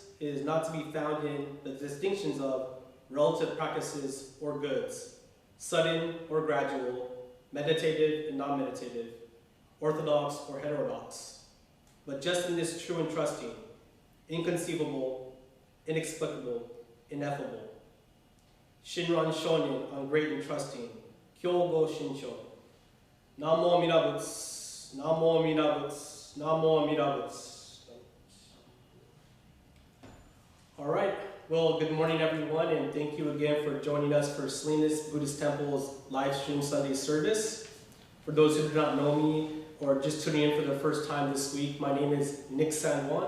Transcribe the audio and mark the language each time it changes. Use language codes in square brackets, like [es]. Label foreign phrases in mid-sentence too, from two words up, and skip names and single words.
[en] It is not to be found in the distinctions of relative practices or goods, sudden or gradual, meditative and non-meditative, orthodox or heterodox, but just in this true and trusting, inconceivable, inexplicable, ineffable. Shinran shonin on great and trusting, [ja] 教行信証. 南無阿弥陀仏、南無阿弥陀仏、南無阿弥陀仏. [en] All right, well, good morning everyone, and thank you again for joining us for Salinas Buddhist Temple's live stream Sunday service. For those who do not know me or just tuning in for the first time this week, my name is Nick San Juan.